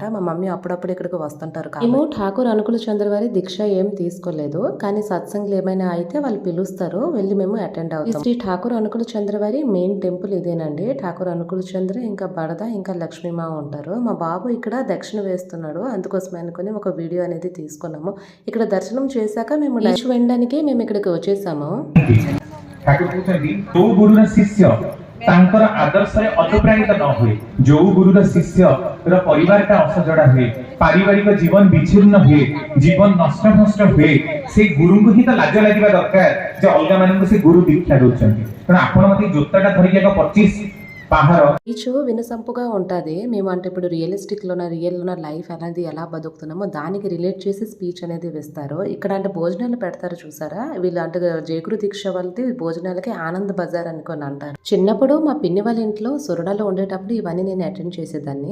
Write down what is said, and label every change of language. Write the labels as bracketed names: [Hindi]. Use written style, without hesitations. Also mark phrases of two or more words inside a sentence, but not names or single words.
[Telugu] మా మమ్మీ అప్పుడప్పుడు ఇక్కడికి వస్తుంటారు. మేము ఠాకూర్ అనుకుల చంద్రవారి దీక్ష ఏం తీసుకోలేదు, కానీ సత్సంగులు ఏమైనా అయితే వాళ్ళు పిలుస్తారు, వెళ్ళి మేము అటెండ్ అవుతాం. శ్రీ ఠాకూర్ అనుకుల చంద్రవారి [English] main temple [Telugu] ఇదేనండి. ఠాకూర్ అనుకుల చంద్ర ఇంకా బడద ఇంకా లక్ష్మీమా ఉంటారు. మా బాబు ఇక్కడ దక్షిణ వేస్తున్నాడు, అందుకోసమే అనుకుని ఒక వీడియో అనేది తీసుకున్నాము. ఇక్కడ దర్శనం చేశాక మేము లంచ్ వెళ్ళడానికి మేము ఇక్కడికి వచ్చేసాము. [Odia] ତାଙ୍କର ଆଦର୍ଶରେ ଅନୁପ୍ରାଣିତ ନ ହୁଏ, ଯୋଉ ଗୁରୁର ଶିଷ୍ୟର ପରିବାରଟା ଅସଜଡ଼ା ହୁଏ, ପାରିବାରିକ ଜୀବନ ବିଚ୍ଛିନ୍ନ ହୁଏ, ଜୀବନ ନଷ୍ଟ ନଷ୍ଟ ହୁଏ, ସେ ଗୁରୁଙ୍କୁ ହିଁ ତ ଲାଜ ଲାଗିବା ଦରକାର ଯେ ଅଲଗା ମାନଙ୍କୁ ସେ ଗୁରୁ ଦୀକ୍ଷା ଦଉଛନ୍ତି। ତେଣୁ ଆପଣ ମତେ ଜୋତାଟା ଧରିକି ଏକ 25 [Telugu] బీచ్ వినసంపుగా ఉంటుంది. మేము అంటే ఇప్పుడు రియల్లోన లైఫ్ అనేది ఎలా బతుకుతున్నామో దానికి రిలేట్ చేసి స్పీచ్ అనేది వేస్తారు. ఇక్కడ అంటే భోజనాలు పెడతారు చూసారా, వీళ్ళు అంటే జయగురు దీక్ష వాళ్ళది భోజనాలకి ఆనంద్ బజార్ అనుకొని అంటారు. చిన్నప్పుడు మా పిన్ని వాళ్ళ ఇంట్లో సొరడాలో ఉండేటప్పుడు ఇవన్నీ నేను అటెండ్ చేసేదాన్ని.